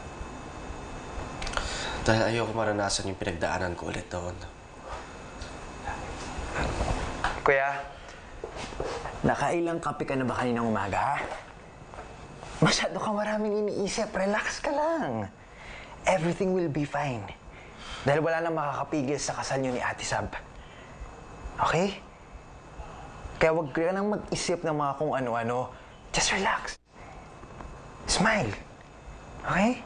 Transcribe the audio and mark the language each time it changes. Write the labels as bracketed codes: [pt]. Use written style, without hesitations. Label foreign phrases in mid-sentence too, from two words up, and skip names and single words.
[tl] Dahil ayoko maranasan yung pinagdaanan ko ulit doon. Kuya, nakailang kape ka na ba kaninang umaga, ha? Masyado ka maraming iniisip. Relax ka lang. [en] Everything will be fine. [tl] Dahil wala nang makakapigil sa kasal niyo ni Ate Sab. Okay? Kaya huwag ka nang mag-isip ng mga kung ano-ano. [en] Just relax. Smile. Okay?